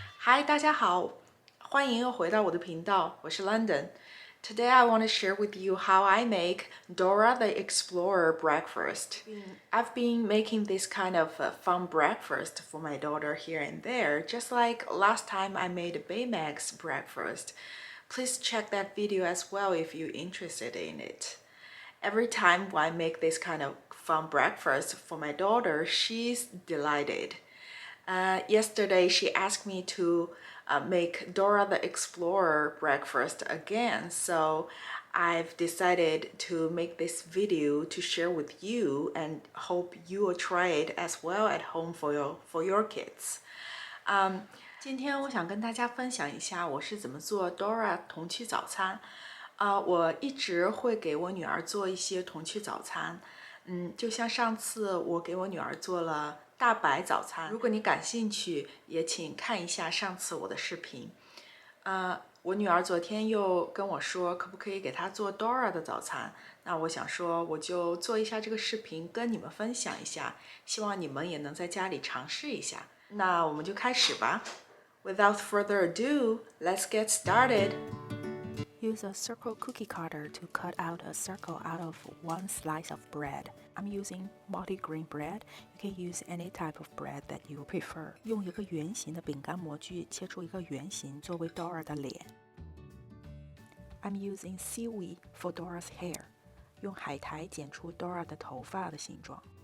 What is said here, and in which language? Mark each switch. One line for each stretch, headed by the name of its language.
Chinese: Hi, 大家好，欢迎又回到我的频道，我是 London.
English: Today I want to share with you how I make Dora the Explorer breakfast. I've been making this kind of fun breakfast for my daughter here and there, just like last time I made a Baymax breakfast. Please check that video as well if you're interested in it. Every time I make this kind of fun breakfast for my daughter, she's delighted. Yesterday, she asked me to make Dora the Explorer breakfast again, so I've decided to make this video to share with you and hope you will try it as well at home for your kids.
Chinese: 今天我想跟大家分享一下我是怎么做 Dora 童趣早餐。我一直会给我女儿做一些童趣早餐，就像上次我给我女儿做了大白早餐。如果你感兴趣，也请看一下上次我的视频。我女儿昨天又跟我说，可不可以给她做 Dora 的早餐？那我想说，我就做一下这个视频，跟你们分享一下，希望你们也能在家里尝试一下。那我们就开始吧。
English: Without further ado, let's get started.Use a circle cookie cutter to cut out a circle out of one slice of bread. I'm using multigrain bread. You can use any type of bread that you prefer.
Chinese: 用一个圆形的饼干模具切出一个圆形作为 Dora 的脸。
English: I'm using Seaweed for Dora's hair.
Chinese: 用海苔剪出 Dora 的头发的形状。